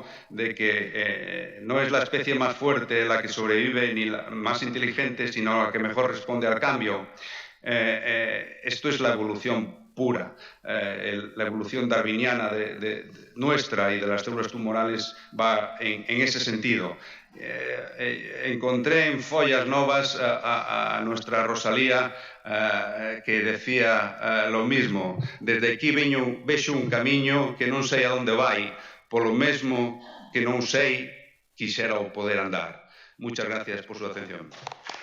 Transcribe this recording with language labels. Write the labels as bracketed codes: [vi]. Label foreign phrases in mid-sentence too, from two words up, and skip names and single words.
[es] De que no es la especie más fuerte la que sobrevive ni la más inteligente, sino la que mejor responde al cambio. Esto es la evolución pura. La evolución darwiniana nuestra y de las células tumorales va en ese sentido. Encontré en Follas Novas a nuestra Rosalía que decía lo mismo: [gl] desde aquí vexo un camiño que non sei a onde vai, polo mesmo que non sei quixera o poder andar. [es] Muchas gracias por su atención.